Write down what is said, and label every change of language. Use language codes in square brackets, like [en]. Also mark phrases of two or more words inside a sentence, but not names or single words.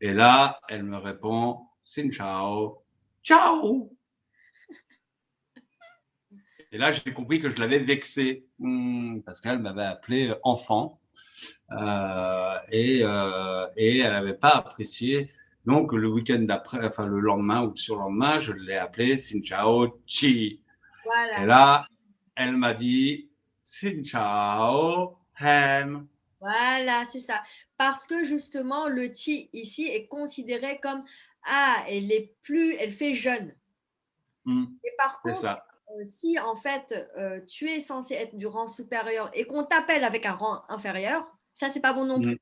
[fr] Et là, elle me répond [vi] Xin chào, [fr] ciao. Et là, j'ai compris que je l'avais vexée parce qu'elle m'avait appelé enfant et elle n'avait pas apprécié. Donc, le week-end d'après, enfin le lendemain ou le surlendemain, je l'ai appelé [vi] Xin chào, chi. [fr] Et Voilà. là, elle m'a dit [vi] Xin chào, [fr] ham. Voilà, c'est ça. Parce que justement, le ti ici est considéré comme ah, elle fait jeune. Et par C'est contre, ça. si en fait tu es censé être du rang supérieur et qu'on t'appelle avec un rang inférieur, ça c'est pas bon non plus.